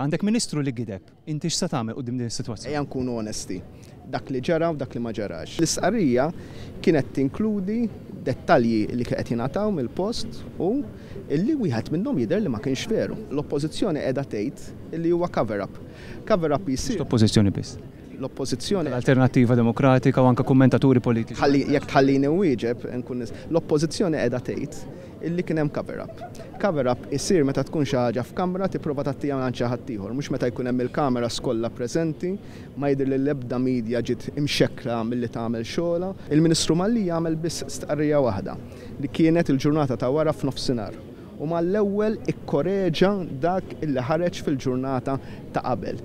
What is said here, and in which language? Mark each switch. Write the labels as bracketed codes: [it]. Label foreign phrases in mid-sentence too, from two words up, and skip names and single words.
[mt] Għandek Ministru li gideb. Inti x'se tagħmel quddiem din is-sitwazzjoni? Ejja nkunu onesti. Dak li ġara u dak li ma ġarax. L-istqarrija kienet tinkludi dettalji li qed jingħataw mill-post u illi wieħed minnhom jidher li ma kienx veru. L-oppożizzjoni qiegħda tgħid illi huwa cover-up. Cover-up jisir. L-oppożizzjoni biss. L-oppożizzjoni L-Alternattiva Demokratika u anke kummentaturi politiċi. Jekk tħallini wieġeb l-oppożizzjoni qiegħda tgħid illi kien hemm cover-up. Cover-up isir meta tkun xi ħaġa f'kamra tipprova tagħtiha minn xi ħadd ieħor, mhux meta jkun hemm il-kamera skollha preżenti, ma jidher li l-ebda midja ġiet imxekkla milli tagħmel xogħla. Il-Ministru Mallia jagħmel biss stqarrija waħda li kienet il-ġurnata ta' wara f'nofsinhar. U mal-ewwel ikkoreġa dak illi ħareġ fil-ġurnata ta' qabel.